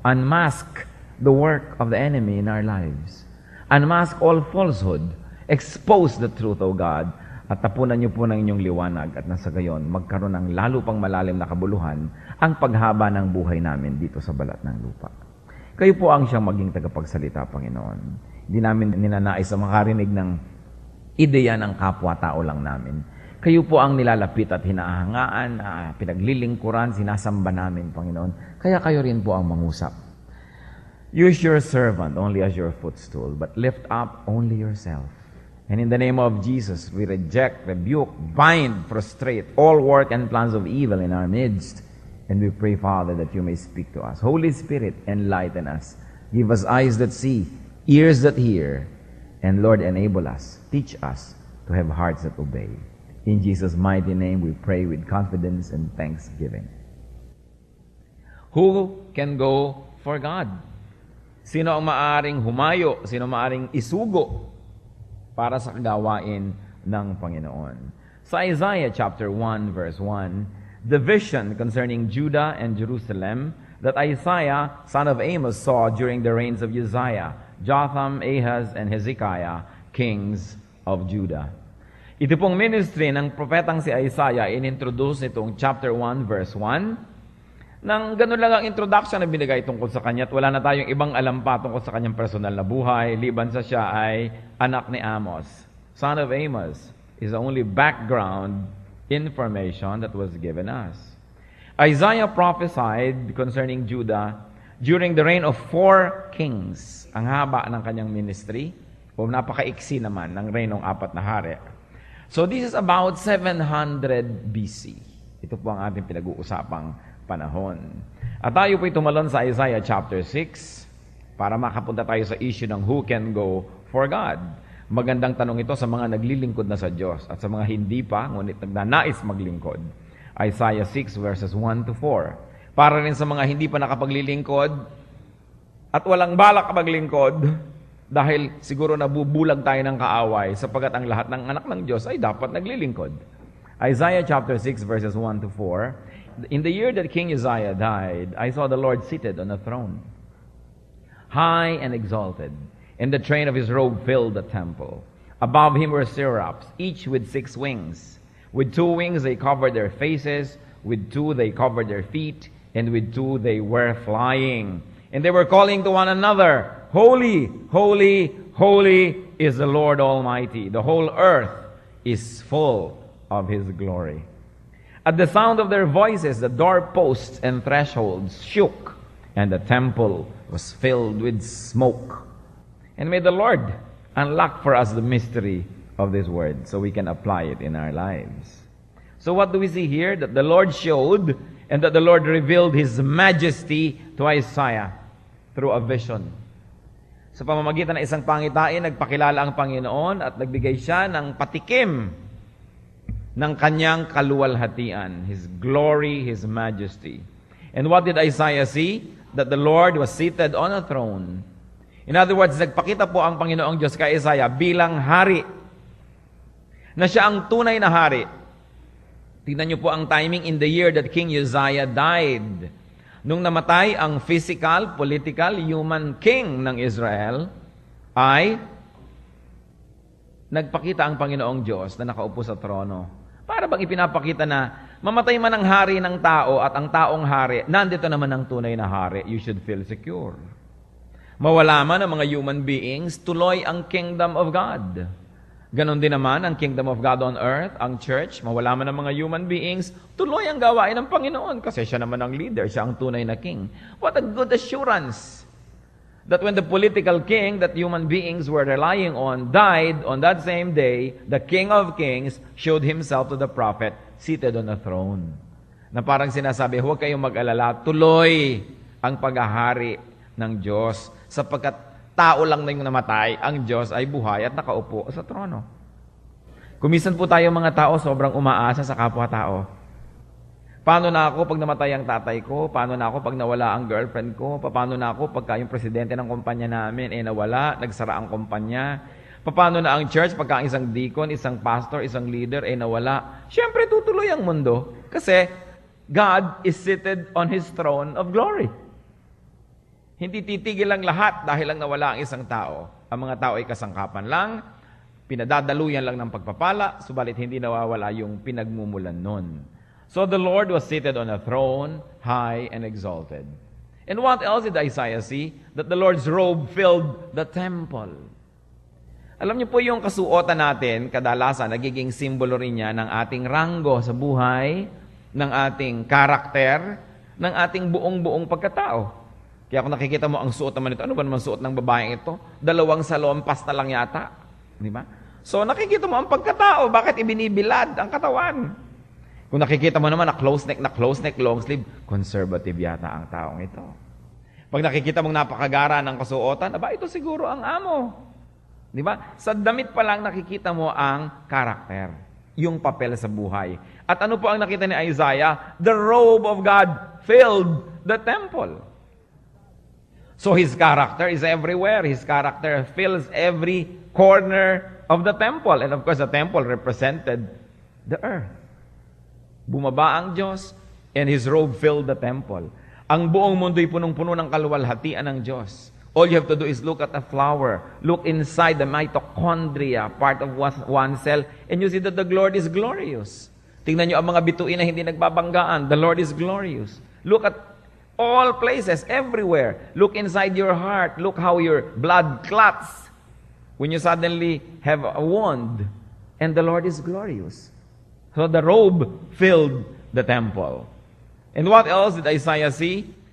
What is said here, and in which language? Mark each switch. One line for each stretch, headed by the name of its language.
English: Unmask the work of the enemy in our lives. Unmask all falsehood. Expose the truth, O God.
Filipino: At tapunan niyo po ng inyong liwanag at nasa gayon, magkaroon ng lalo pang malalim na kabuluhan ang paghaba ng buhay namin dito sa balat ng lupa. Kayo po ang siyang maging tagapagsalita, Panginoon. Hindi namin ninanais na makarinig ng ideya ng kapwa-tao lang namin. Kayo po ang nilalapit at hinahangaan, pinaglilingkuran, sinasamba namin, Panginoon. Kaya kayo rin po ang mangusap.
English: Use your servant only as your footstool, but lift up only yourself. And in the name of Jesus, we reject, rebuke, bind, frustrate all work and plans of evil in our midst. And we pray, Father, that you may speak to us. Holy Spirit, enlighten us. Give us eyes that see, ears that hear, and Lord, enable us, teach us to have hearts that obey. In Jesus' mighty name, we pray with confidence and thanksgiving. Who can go for God?
Filipino: Sino ang maaring humayo? Sino maaring isugo para sa kagawain ng Panginoon?
English: Sa Isaiah chapter 1 verse 1, the vision concerning Judah and Jerusalem that Isaiah, son of Amos, saw during the reigns of Uzziah, Jotham, Ahaz, and Hezekiah, kings of Judah.
Filipino: Ito pong ministry ng propetang si Isaiah, inintroduce nitong chapter 1 verse 1, nang ganun lang ang introduction na binigay tungkol sa kanya at wala na tayong ibang alam pa tungkol sa kanyang personal na buhay, liban sa siya ay anak ni Amos.
English: Son of Amos is the only background information that was given us. Isaiah prophesied concerning Judah during the reign of 4 kings.
Filipino: Ang haba ng kanyang ministry, o napakaiksi naman ng reign ng 4 na hari.
English: So this is about 700 BC.
Filipino: Ito po ang ating pinag-uusapang panahon. At tayo po'y tumalon sa Isaiah chapter 6 para makapunta tayo sa issue ng
English: who can go for God.
Filipino: Magandang tanong ito sa mga naglilingkod na sa Diyos at sa mga hindi pa, ngunit nagnanais maglingkod.
English: Isaiah 6 verses 1 to 4.
Filipino: Para rin sa mga hindi pa nakapaglilingkod at walang balak maglingkod dahil siguro nabubulag tayo ng kaaway sapagat ang lahat ng anak ng Diyos ay dapat naglilingkod.
English: Isaiah chapter 6 verses 1 to 4. In the year that King Uzziah died, I saw the Lord seated on a throne, high and exalted, and the train of his robe filled the temple. Above him were seraphs, each with 6 wings. With 2 wings they covered their faces, with 2 they covered their feet, and with two they were flying. And they were calling to one another, Holy, holy, holy is the Lord Almighty. The whole earth is full of His glory. At the sound of their voices, the doorposts and thresholds shook, and the temple was filled with smoke. And may the Lord unlock for us the mystery of this word so we can apply it in our lives. So what do we see here? That the Lord showed and that the Lord revealed His majesty to Isaiah through a vision.
Filipino: Sa pamamagitan ng isang pangitain, nagpakilala ang Panginoon at nagbigay siya ng patikim ng kanyang kaluwalhatian,
English: His glory, His majesty. And what did Isaiah see? That the Lord was seated on a throne. In other words,
Filipino: nagpakita po ang Panginoong Diyos kay Isaiah bilang hari, na siya ang tunay na hari. Tingnan niyo po ang timing
English: in the year that King Uzziah died.
Filipino: Nung namatay ang
English: physical, political, human king
Filipino: ng Israel, ay nagpakita ang Panginoong Diyos na nakaupo sa trono. Para bang ipinapakita na mamatay man ang hari ng tao at ang taong hari, nandito naman ang tunay na hari.
English: You should feel secure.
Filipino: Mawala man ang mga
English: human beings,
Filipino: tuloy ang
English: kingdom of God.
Filipino: Ganon din naman ang
English: kingdom of God on earth,
Filipino: ang church, mawala man ang mga
English: human beings,
Filipino: tuloy ang gawain ng Panginoon kasi siya naman ang leader, siya ang tunay na king.
English: What a good assurance that when the political king that human beings were relying on died on that same day, the King of Kings showed Himself to the prophet seated on a throne.
Filipino: Na parang sinasabi, huwag kayong mag-alala, tuloy ang paghahari ng Diyos sapagkat tao lang na yung namatay, ang Diyos ay buhay at nakaupo sa trono. Kumisan po tayo mga tao, sobrang umaasa sa kapwa-tao. Paano na ako pag namatay ang tatay ko? Paano na ako pag nawala ang girlfriend ko? Paano na ako pagka yung presidente ng kumpanya namin nawala, nagsara ang kumpanya? Paano na ang church pagka isang deacon, isang pastor, isang leader nawala? Siyempre tutuloy ang mundo kasi
English: God is seated on His throne of glory.
Filipino: Hindi titigil ang lahat dahil lang nawala ang isang tao. Ang mga tao ay kasangkapan lang, pinadadaluyan lang ng pagpapala, subalit hindi nawawala yung pinagmumulan nun.
English: So the Lord was seated on a throne, high and exalted. And what else did Isaiah see? That the Lord's robe filled the temple.
Filipino: Alam niyo po yung kasuotan natin, kadalasan, nagiging simbolo rin niya ng ating ranggo sa buhay, ng ating karakter, ng ating buong-buong pagkatao. Kaya kung nakikita mo ang suot naman ito, ano ba naman suot ng babaeng ito? 2 salompas na lang yata. Di ba? So nakikita mo ang pagkatao, bakit ibinibilad ang katawan? Kung nakikita mo naman na
English: close neck, long sleeve,
Filipino: conservative yata ang taong ito. Pag nakikita mong napakagara ng kasuotan, aba ito siguro ang amo. Di ba? Sa damit pa lang nakikita mo ang karakter, yung papel sa buhay. At ano po ang nakita ni Isaiah?
English: The robe of God filled the temple. So His character is everywhere. His character fills every corner of the temple. And of course, the temple represented the earth.
Filipino: Bumaba ang Diyos,
English: and His robe filled the temple.
Filipino: Ang buong mundo'y punong-puno ng kaluwalhatian ng Diyos.
English: All you have to do is look at a flower, look inside the mitochondria, part of one cell, and you see that the Lord is glorious.
Filipino: Tingnan nyo ang mga bituin na hindi nagbabanggaan.
English: The Lord is glorious. Look at all places, everywhere. Look inside your heart. Look how your blood clots when you suddenly have a wound. And the Lord is glorious. So the robe filled the temple. And what else did Isaiah see?